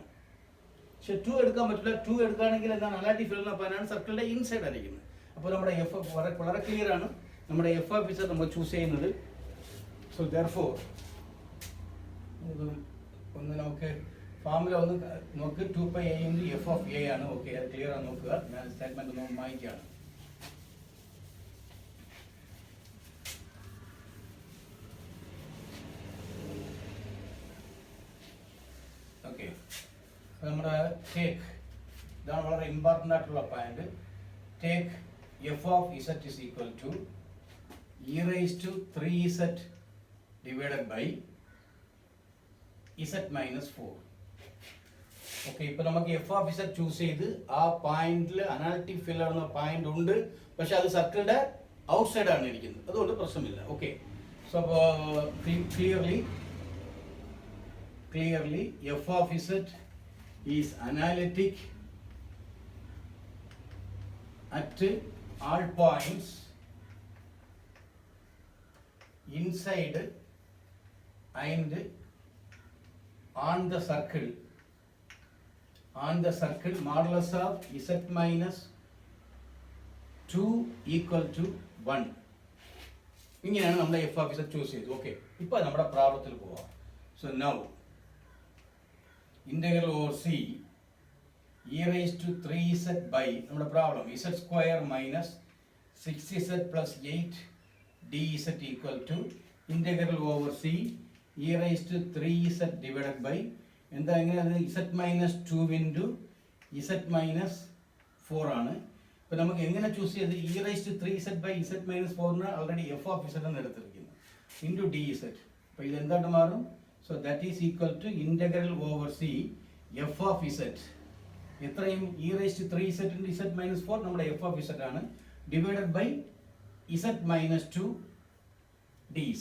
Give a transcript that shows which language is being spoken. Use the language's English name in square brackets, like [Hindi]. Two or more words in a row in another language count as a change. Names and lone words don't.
[Malayalam] പക്ഷെ 2 എടുക്കാൻ പറ്റില്ല. 2 എടുക്കുകയാണെങ്കിൽ എന്താണ്? [English] analytic failure [Malayalam] എന്ന പോയിന്റ് ആണ്, സർക്കിളിൻ്റെ ഇൻസൈഡ് ആയിരിക്കുന്നത്. അപ്പോൾ നമ്മുടെ എഫ് വളരെ ക്ലിയർ ആണ്. നമ്മുടെ [English] f of z [Malayalam] നമ്മൾ ചൂസ് ചെയ്യുന്നത്. [English] so therefore [Malayalam] ഒന്ന് നമുക്ക് ഫോർമുല ഒന്ന് നോക്ക്. 2πa × f of a ആണ്. ഓക്കെ, അത് ക്ലിയർ ആണ്. നോക്കുക, ഞാൻ സ്റ്റേറ്റ്മെന്റ് ഒന്ന് വായിക്കുകയാണ്. ഓക്കെ, നമ്മുടെ ടേക്ക്, ഇതാണ് വളരെ ഇമ്പോർട്ടൻ്റ് ആയിട്ടുള്ള പോയിന്റ്. [English] ടേക്ക് f of z is equal to e⁻³ divided by z-4. [Malayalam] ഓക്കെ, ഇപ്പൊ നമുക്ക് [English] f of z choose [Malayalam] ചെയ്ത് ആ പോയിന്റിൽ [English] analytic failure [Malayalam] എന്ന പോയിന്റ് ഉണ്ട്, പക്ഷെ അത് സർക്കിളിന്റെ ഔട്ട്സൈഡ് ആണ് ഇരിക്കുന്നത്, അതുകൊണ്ട് പ്രശ്നമില്ല. [English] okay, so clearly f of z is analytic at all points inside and on the circle modulus of z-2 equal to 1. [Malayalam] ഇങ്ങനെയാണ് നമ്മൾ [English] f of z choose [Malayalam] ചെയ്തത്. ഓക്കെ, ഇപ്പോൾ നമ്മുടെ പ്രോബ്ലത്തിൽ പോവാം. [English] so now integral over c e⁻³ by നമ്മുടെ പ്രോബ്ലം z² minus 6z plus 8 dz equal to integral over c e⁻³ divided by [Malayalam] എന്താ എങ്ങനെയാണ്? z-2 into z-4 ആണ്. ഇപ്പൊ നമുക്ക് എങ്ങനെ ചൂസ് ചെയ്ത്? e⁻³ by z-4 [English] already f of z [Malayalam] എന്ന് എടുത്തിരിക്കുന്നു, [English] into dz. [Malayalam] അപ്പോൾ ഇത് എന്തായിട്ട് മാറും? [English] so that is equal to integral over c f of z എത്രയും e⁻³ into z-4 നമ്മുടെ f of z ആണ്, divided by z-2 dz.